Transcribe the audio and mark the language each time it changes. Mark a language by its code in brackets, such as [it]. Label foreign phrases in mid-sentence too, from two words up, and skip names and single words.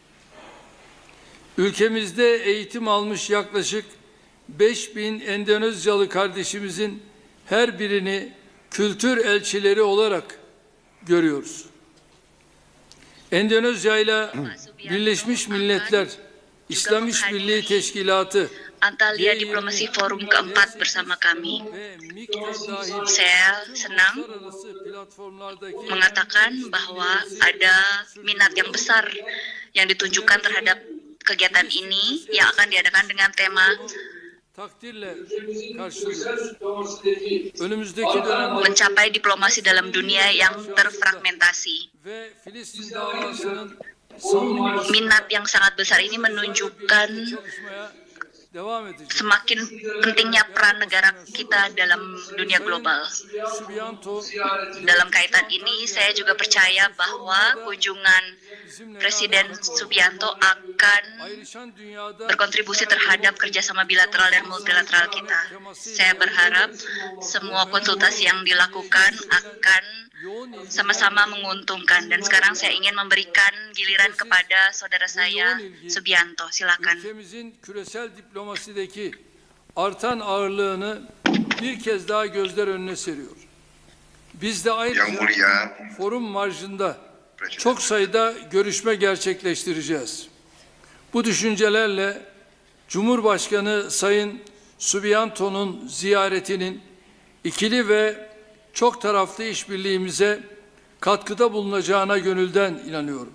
[tr] Ülkemizde eğitim almış yaklaşık 5.000 Endonezyalı kardeşimizin her birini kültür elçileri olarak görüyoruz. Endonezya ile Birleşmiş Milletler İslam İşbirliği Teşkilatı [id] Antalya Diplomasi Forum keempat bersama kami. Saya senang mengatakan bahwa ada minat yang besar yang ditunjukkan terhadap kegiatan ini yang akan diadakan dengan tema [tr] takdirle karşılıyoruz. Önümüzdeki dönemde [id] mencapai diplomasi dalam dunia yang terfragmentasi. [tr] ve Filistin davasının [id] Minat yang sangat besar ini menunjukkan semakin pentingnya peran negara kita dalam dunia global. Dalam kaitan ini, saya juga percaya bahwa kunjungan Presiden Subianto akan berkontribusi terhadap kerjasama bilateral dan multilateral kita. Saya berharap semua konsultasi yang dilakukan akan sama-sama menguntungkan. Dan sekarang saya ingin memberikan giliran kepada saudara saya, Subianto. Silakan. [tr] Ülkemizin küresel diplomasideki artan ağırlığını bir kez daha gözler önüne seriyor. Biz de ayrıca forum marjında çok sayıda görüşme gerçekleştireceğiz. Bu düşüncelerle Cumhurbaşkanı Sayın Subianto'nun ziyaretinin ikili ve çok taraflı işbirliğimize katkıda bulunacağına gönülden inanıyorum.